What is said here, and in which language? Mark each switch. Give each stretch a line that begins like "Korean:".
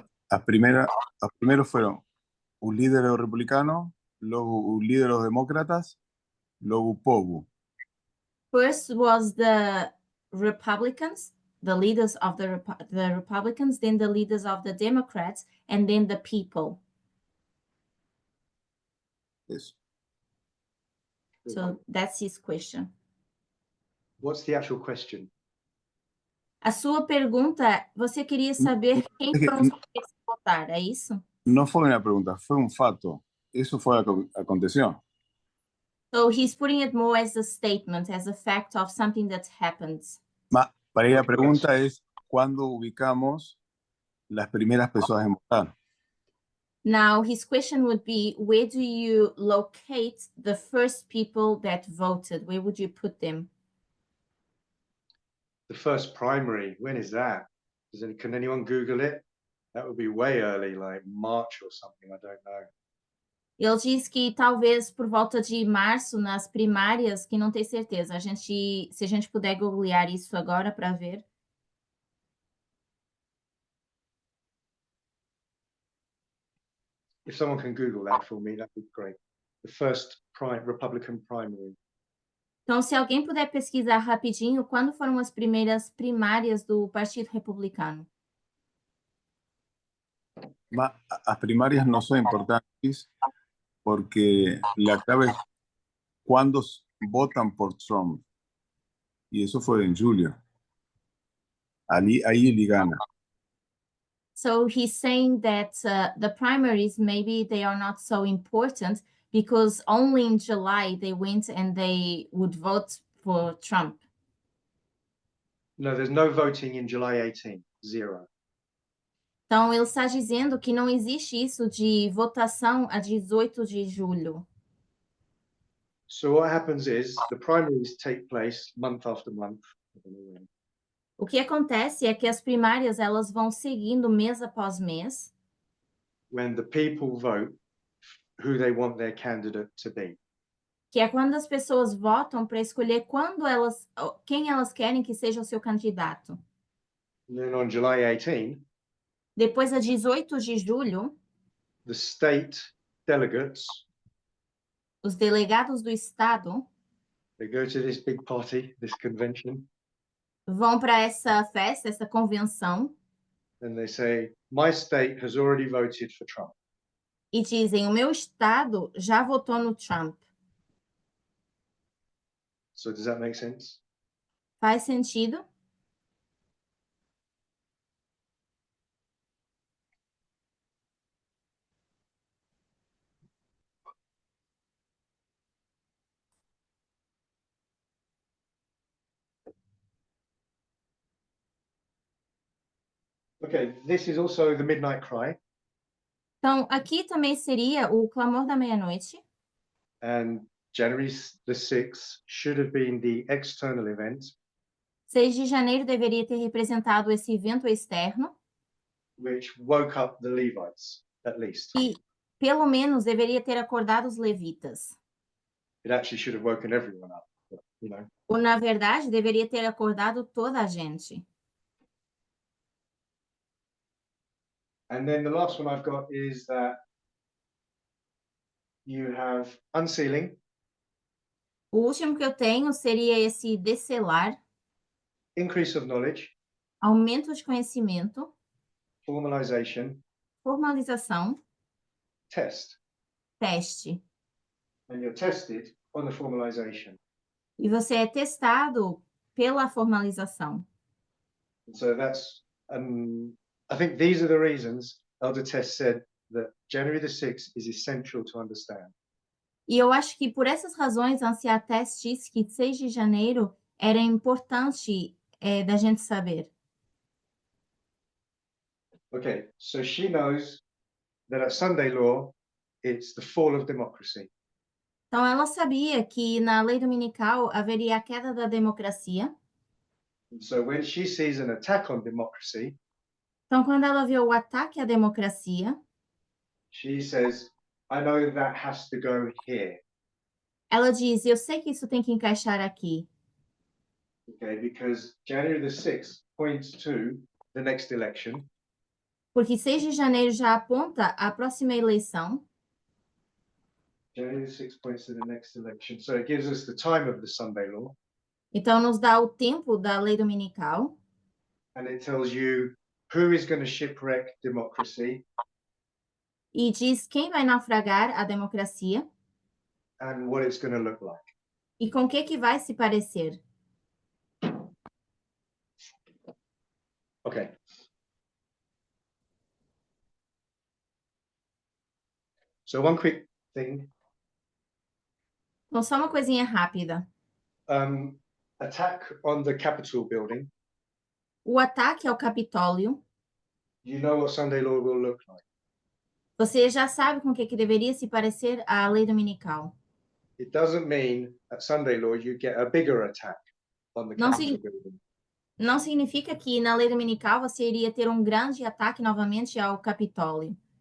Spanish: Las primeros fueron un líder republicano, luego un líder de los demócratas, luego un povo.
English: First was the Republicans, the leaders of the Republicans, then the leaders of the Democrats, and then the people.
Spanish: Eso.
English: So that's his question. What's the actual question?
Portuguese: A sua pergunta, você queria saber quem foram os primeiros a votar, é isso?
Spanish: No fue una pregunta, fue un fato. Eso fue lo que aconteció.
English: So he's putting it more as a statement, as a fact of something that happened.
Spanish: Para ahí la pregunta es, ¿cuándo ubicamos las primeras personas en votar?
English: Now, his question would be, where do you locate the first people that voted? Where would you put them? The first primary, when is that? Can anyone Google it? That would be way early, like March or something, I don't know.
Portuguese: Ele diz que talvez por volta de março, nas primárias, que não tem certeza. Se a gente puder googlear isso agora para ver.
English: If someone can Google that for me, that'd be great. The first Republican primary.
Portuguese: Então, se alguém puder pesquisar rapidinho, quando foram as primeiras primárias do Partido Republicano?
Spanish: Las primarias no son importantes porque la clave es cuándo votan por Trump. Y eso fue en julio. Ahí él gana.
English: So he's saying that the primaries, maybe they are not so important because only in July they went and they would vote for Trump. No, there's no voting in July 18, zero.
Portuguese: Então, ele está dizendo que não existe isso de votação a 18 de julho.
English: So what happens is the primaries take place month after month.
Portuguese: O que acontece é que as primárias elas vão seguindo mês após mês.
English: When the people vote who they want their candidate to be.
Portuguese: Que é quando as pessoas votam para escolher quem elas querem que seja o seu candidato.
English: And then on July 18,
Portuguese: Depois, a 18 de julho,
English: the state delegates,
Portuguese: os delegados do estado
English: they go to this big party, this convention,
Portuguese: vão para essa festa, essa convenção,
English: and they say, my state has already voted for Trump.
Portuguese: e dizem: o meu estado já votou no Trump.
English: So does that make sense?
Portuguese: Faz sentido?
English: Okay, this is also the midnight cry,
Portuguese: Então, aqui também seria o clamor da meia-noite.
English: and January the 6th should have been the external event.
Portuguese: 6 de janeiro deveria ter representado esse evento externo
English: which woke up the Levites, at least.
Portuguese: e, pelo menos, deveria ter acordado os levitas.
English: It actually should have woken everyone up, but,
Portuguese: Ou, na verdade, deveria ter acordado toda a gente.
English: And then the last one I've got is that you have unsealing,
Portuguese: O último que eu tenho seria esse descelar,
English: increase of knowledge,
Portuguese: aumento de conhecimento,
English: formalization,
Portuguese: formalização,
English: test.
Portuguese: teste.
English: And you're tested on the formalization.
Portuguese: E você é testado pela formalização.
English: And so that's, I think these are the reasons Elder Tess said that January the 6th is essential to understand.
Portuguese: E eu acho que por essas razões, a Anciã Tess disse que 6 de janeiro era importante da gente saber.
English: Okay, so she knows that at Sunday law, it's the fall of democracy.
Portuguese: Então, ela sabia que na lei dominical haveria a queda da democracia.
English: And so when she sees an attack on democracy,
Portuguese: Então, quando ela vê o ataque à democracia,
English: she says, I know that has to go here.
Portuguese: ela diz: eu sei que isso tem que encaixar aqui,
English: Okay, because January the 6th points to the next election.
Portuguese: porque 6 de janeiro já aponta a próxima eleição.
English: January the 6th points to the next election. So it gives us the time of the Sunday law,
Portuguese: Então, nos dá o tempo da lei dominical
English: and it tells you who is going to shipwreck democracy
Portuguese: e diz quem vai naufragar a democracia
English: and what it's going to look like.
Portuguese: e com o que vai se parecer.
English: Okay. So one quick thing,
Portuguese: Então, só uma coisinha rápida.
English: attack on the Capitol building.
Portuguese: O ataque ao Capitólio,
English: You know what Sunday law will look like.
Portuguese: você já sabe com o que deveria se parecer a lei dominical.
English: It doesn't mean at Sunday law you get a bigger attack on the
Portuguese: Não
English: Capitol sig- building.
Portuguese: Não significa que na lei dominical você iria ter um grande ataque novamente ao Capitólio.